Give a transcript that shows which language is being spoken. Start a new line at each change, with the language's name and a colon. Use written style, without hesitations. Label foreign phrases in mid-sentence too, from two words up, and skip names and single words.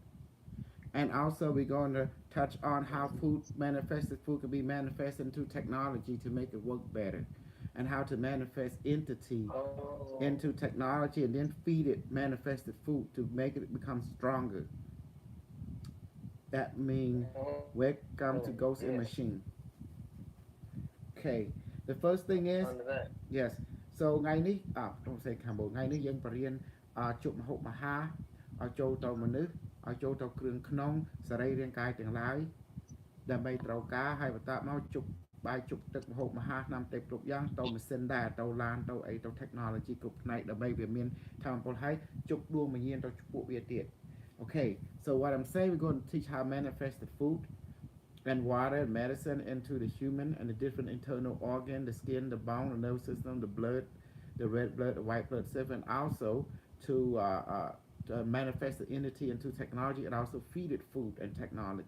English: And also, we're going to touch on how manifested food can be manifested into technology to make it work better, and how to manifest entity Oh, into technology and then feed it manifested food to make it become stronger. That means oh, welcome to Ghost yes. in Machine. Okay, the first thing is, On the back. yes, so
Khmer: ថ្ងៃនេះខ្ញុំសេខាងមុនថ្ងៃនេះយើងបរៀនជប់មហូបមហាឲ្យចូលទៅមនុស្សឲ្យចូលទៅគ្រឿងក្នុងសរីរាង្គកាយទាំងឡាយ ដើម្បីត្រូវការហើយបន្តមកជប់បាយជប់ទឹកម្ហូបមហាឆ្នាំទេពគ្រប់យ៉ាងទៅម៉ាស៊ីនដែរទៅឡានទៅ អីទៅ technology គ្រប់ផ្នែកដើម្បីវាមានធម៌ពលហើយជប់ដួងវិញ្ញាណទៅពួកវាទៀត
English: Okay, so what I'm saying, we're going to teach how to manifest the food and water and medicine into the human and the different internal organ, the skin, the bone, the nervous system, the blood, the red blood, the white blood cell, and also to manifest the entity into technology and also feed it food and technology.